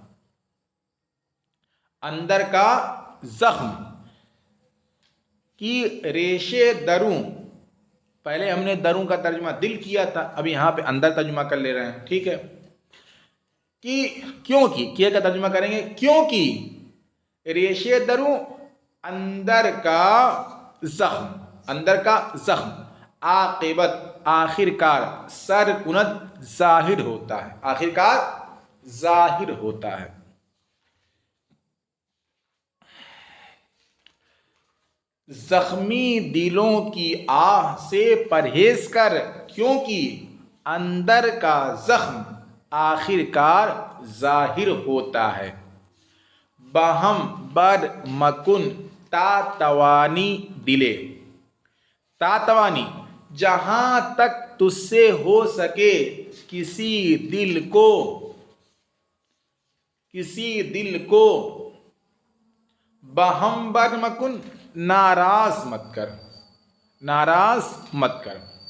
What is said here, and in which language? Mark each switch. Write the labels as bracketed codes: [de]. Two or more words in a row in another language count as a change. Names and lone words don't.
[ur] اندر کا زخم کی [fa] ریش دروں. [ur] پہلے ہم نے دروں کا ترجمہ دل کیا تھا، اب یہاں پہ اندر ترجمہ کر لے رہے ہیں. ٹھیک ہے. کیوں کا ترجمہ کریں گے. کیونکہ [fa] ریش دروں [ur] اندر کا زخم عاقبت آخر کار [fa] سر کند [ur] ظاہر ہوتا ہے. آخر کار ظاہر ہوتا ہے. زخمی دلوں کی آہ سے پرہیز کر کیونکہ اندر کا زخم آخر کار ظاہر ہوتا ہے. [fa] بہم بر مکن تا توانی دلے. تا توانی [ur] جہاں تک تجھ سے ہو سکے کسی دل کو [fa] بہم بر مکن [ur] ناراض مت کر.